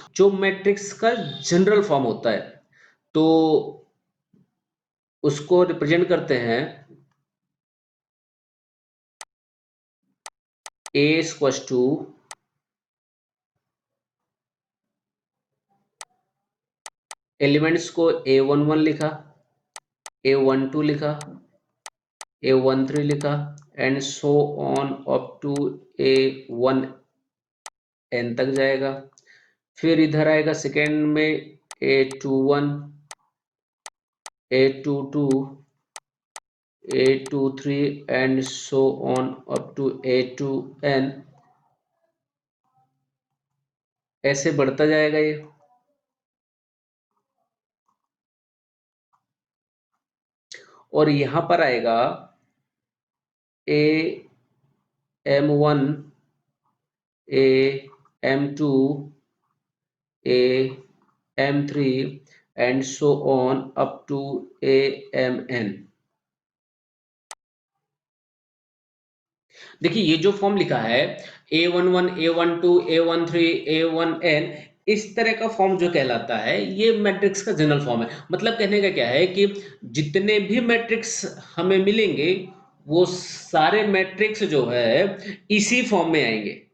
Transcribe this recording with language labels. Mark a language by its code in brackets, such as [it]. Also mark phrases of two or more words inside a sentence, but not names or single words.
[hi] जो मैट्रिक्स का [en] general form [hi] होता है तो उसको रिप्रेजेंट करते हैं A [en] equals to elements [hi] को A11 लिखा, A12 लिखा, A13 लिखा [en] and so on up to [hi] A1n तक जाएगा। फिर इधर आएगा सेकेंड में A21, A22, A23 [en] and so on up to [hi] A2n, ऐसे बढ़ता जाएगा ये। और यहां पर आएगा AM1, AM2, AM3 [en] and so on up to [hi] AMN। देखिए ये जो फॉर्म लिखा है A11, A12, A13, A1n, इस तरह का फॉर्म जो कहलाता है ये मैट्रिक्स का [en] general form [hi] है। मतलब कहने का क्या है कि जितने भी मैट्रिक्स हमें मिलेंगे वो सारे मैट्रिक्स जो है इसी फॉर्म में आएंगे।